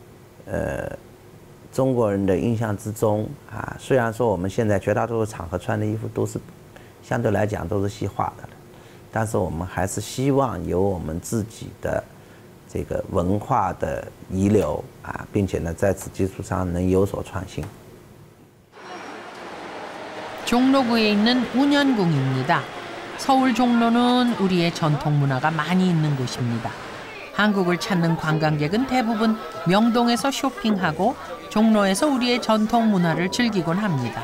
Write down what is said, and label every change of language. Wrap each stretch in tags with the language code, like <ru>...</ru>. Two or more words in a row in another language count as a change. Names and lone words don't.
<zh>中国人的印象之中虽然说我们现在绝大多数场合穿的衣服都是相对来讲都是西化的了，但是我们还是希望有我们自己的这个文化的遗留并且呢在此基础上能有所创新。</zh> <ko>종로구에 있는 운현궁입니다. 서울 종로는 우리의 전통 문화가 많이 있는 곳입니다. 한국을 찾는 관광객은 대부분 명동에서 쇼핑하고 종로에서 우리의 전통 문화를 즐기곤 합니다.</ko>